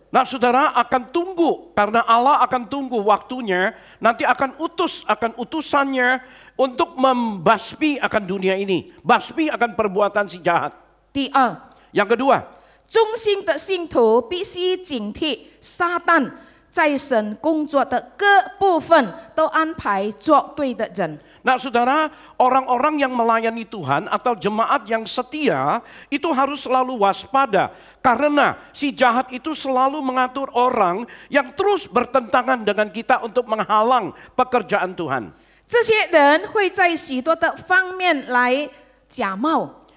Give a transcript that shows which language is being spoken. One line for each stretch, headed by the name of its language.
Indonesian: Nah, saudara akan tunggu, karena Allah akan tunggu waktunya, nanti akan utusannya untuk membasmi akan dunia ini, basmi akan perbuatan si jahat.
Chinese: 第二，
Indonesian: Yang kedua,
Chinese: 忠心的信徒必须警惕撒旦在神工作的各部分都安排作对的人。
Indonesian: nah saudara, orang-orang yang melayani Tuhan atau jemaat yang setia itu harus selalu waspada, karena si jahat itu selalu mengatur orang yang terus bertentangan dengan kita untuk menghalang pekerjaan Tuhan.
Chinese: 这些人会在许多的方面来假冒。